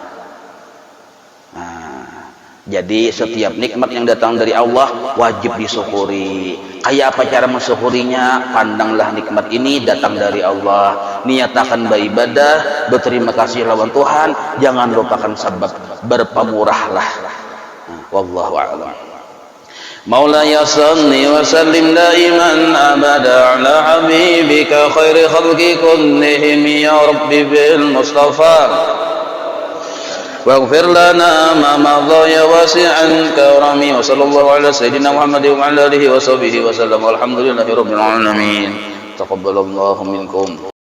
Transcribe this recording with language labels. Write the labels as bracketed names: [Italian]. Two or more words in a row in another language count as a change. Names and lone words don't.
[Banjar] Jadi setiap nikmat yang datang dari Allah wajib disyukuri. Kayak apa cara mensyukurinya? Pandanglah nikmat ini datang dari Allah, niatakan beribadah, berterima kasih lawan Tuhan, jangan lupakan sebab berpemurahlah. [Arabic] والله أعلم مولاي صل وسلم دائما أبدا على حبيبك خير الخلق كلهم يا رب بالمصطفى واغفر لنا ما مضى يا واسع كرمي وصلى الله على سيدنا محمد وعلى اله وصحبه وسلم والحمد لله رب العالمين تقبل الله منكم.